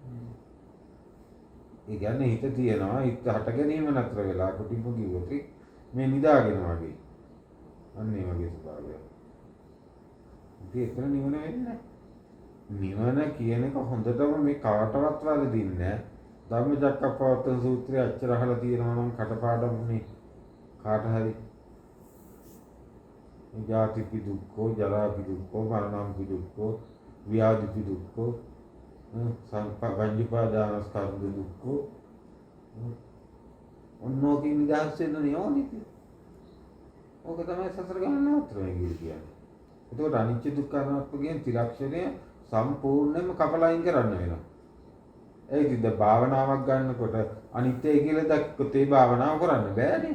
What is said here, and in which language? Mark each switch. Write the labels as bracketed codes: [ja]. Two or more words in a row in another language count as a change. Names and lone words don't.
[si] ඒ කියන්නේ හිත තියෙනවා හිත හට ගැනීම නතර වෙලා කුටිම කිව්වොත් මේ නිදාගෙන වගේ අන්න ඒ වගේ ස්වභාවයක් එතන නිවන වෙන්නේ නිවන කියන එක හොඳටම මේ කාටවත් වැරදින්නේ නැහැ. ධම්මචක්කප්පවත්තන සූත්‍රය අච්චර අහලා තියෙනවා නම් කටපාඩම්නේ කාට හරි. [pi] ජාතිපි දුක්ඛෝ, ජරාපි දුක්ඛෝ, මරණම්පි දුක්ඛෝ, ව්‍යාධිපි දුක්ඛෝ, පංචඋපාදානස්කන්ධ දුක්ඛෝ. [si] ඔන්නෝකින් නිදහස් වෙන්න ඕනේ. ඕක තමයි සසර ගමන නවත්වන්නේ කියන්නේ. එතකොට අනිත්‍ය දුක්ඛ අනාත්ම කියන ත්‍රිලක්ෂණය සම්පූර්ණයෙන්ම කපලා අයින් කරන්න වෙනවා. ඒ ඉතින් භාවනාවක් ගන්නකොට අනිත්‍යයි කියලා දැක්කොත් ඒ භාවනාව කරන්න බෑ නේද?